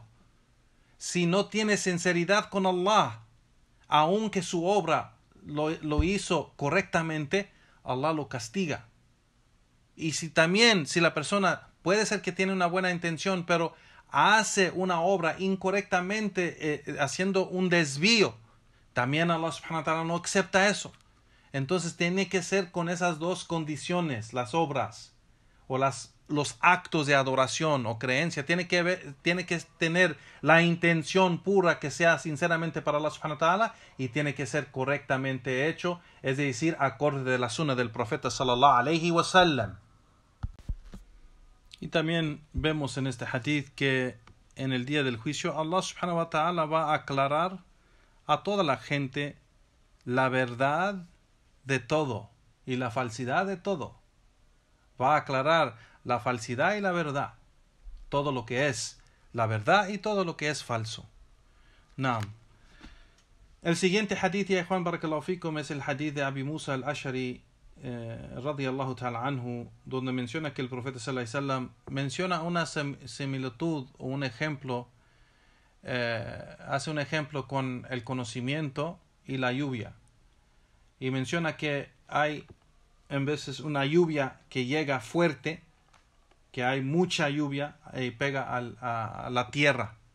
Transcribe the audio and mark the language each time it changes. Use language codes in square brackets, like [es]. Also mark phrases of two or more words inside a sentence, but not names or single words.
[es] Si no tiene sinceridad con Allah, aunque su obra lo hizo correctamente, Allah lo castiga. Y si la persona puede ser que tiene una buena intención, pero hace una obra incorrectamente, haciendo un desvío, también Allah [ar] سبحانه وتعالى [es] no acepta eso. Entonces tiene que ser con esas dos condiciones, las obras o los actos de adoración o creencia. Tiene que tener la intención pura que sea sinceramente para Allah [ar] سبحانه وتعالى [es] y tiene que ser correctamente hecho, es decir, acorde de la sunna del profeta [ar] صلى الله عليه وسلم. [es] Y también vemos en este hadith que en el día del juicio Allah [ar] سبحانه وتعالى [es] va a aclarar a toda la gente la verdad de todo y la falsidad de todo. Va a aclarar la falsidad y la verdad. Todo lo que es la verdad y todo lo que es falso. Naam. El siguiente hadith, ya Juan [ar] بارك الله فيكم, [es] es el hadith de Abi Musa al-Ash'ari [ar] رضي الله تعالى عنه, [es] donde menciona que el profeta [ar] صلى الله عليه وسلم [es] menciona una similitud o un ejemplo, hace un ejemplo con el conocimiento y la lluvia. Y menciona que hay en veces una lluvia que llega fuerte, que hay mucha lluvia y pega a la tierra.